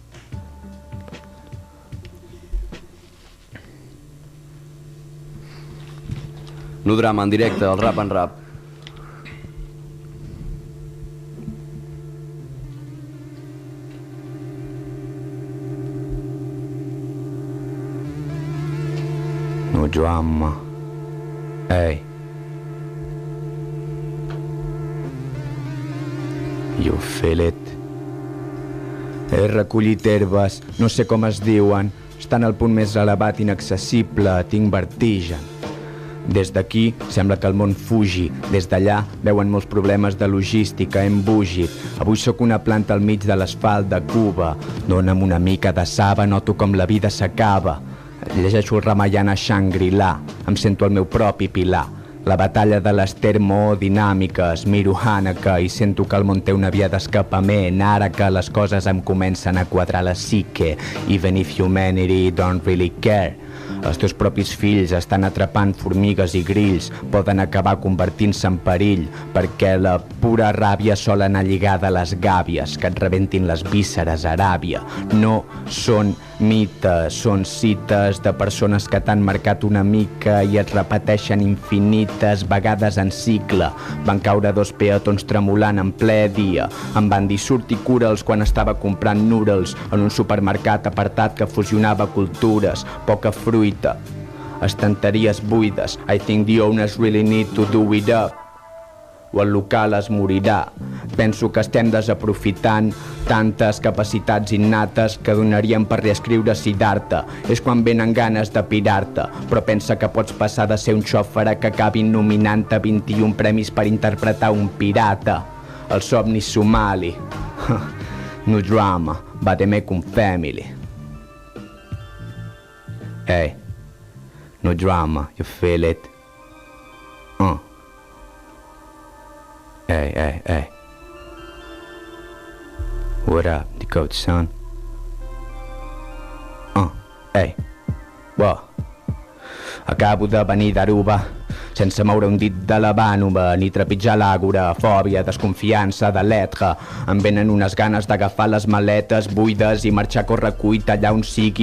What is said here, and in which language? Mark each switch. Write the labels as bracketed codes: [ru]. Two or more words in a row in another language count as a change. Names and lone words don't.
[ca] No drama en directe, el rap en rap. No drama. [en] Hey. You feel it? [ca] He recollit herbes, no sé com es diuen, estan al punt més elevat inaccessible, tinc vertigen. Des d'aquí sembla que el món fugi, des d'allà veuen molts problemes de logística, hem bugit. Avui sóc una planta al mig de l'asfalt de Cuba, dona'm una mica de saba, noto com la vida s'acaba. Llegeixo el Ramayana Shangri-La, em sento el meu propi pilar. La batalla de les termodinàmiques, miro Haneke i sento que el món té una via d'escapament, ara que les coses em comencen a quadrar la psique. [en] Even if humanity don't really care. [ca] Els teus propis fills estan atrapant formigues i grills, poden acabar convertint-se en perill, perquè la pura ràbia sol anar lligada a les gàbies, que et rebentin les vísceres a Aràbia. No són mites, són cites de persones que t'han marcat una mica i et repeteixen infinites vegades en cicle. Van caure 2 peatons tremolant en ple dia. Em van dir surt i cura'ls quan estava comprant noodles en un supermercat apartat que fusionava cultures, poca fruita, estanteries buides. [en] I think the owners really need to do it up, [ca] o el local es morirà. Penso que estem desaprofitant tantes capacitats innates que donaríem per reescriure Siddhartha. És quan venen ganes de pirar-te, però pensa que pots passar de ser un xòfere que acabin nominant-te 21 premis per interpretar un pirata. El somni somali. No drama, vademecum family. [en] Hey, no drama, you feel it? Hey. What up, the coach, son? Hey. Wow. [ca] Acabo de venir d'Aruba, sense moure un dit de la vànova, ni trepitjar l'àgora, fòbia, desconfiança de l'etre. Em venen unes ganes d'agafar les maletes buides i marxar a correcuita allà on sigui.